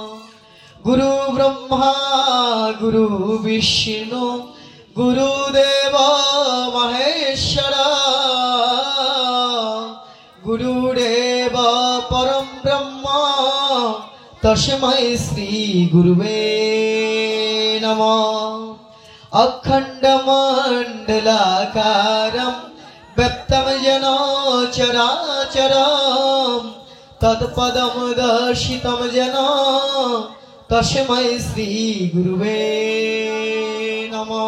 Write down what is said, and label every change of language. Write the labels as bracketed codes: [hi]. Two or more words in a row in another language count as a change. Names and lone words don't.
[sa] গুরু ব্রহ্মা গুরু বিষ্ণু গুরুদেব মহেশ্বর গুরুদেব পরম ব্রহ্ম তস্मै শ্রী গুরুবে নমঃ। अखंडमंडलाकारं व्यक्तं येन चराचरं तत्पदं दर्शितं येन तस्मै श्री गुरुवे नमः।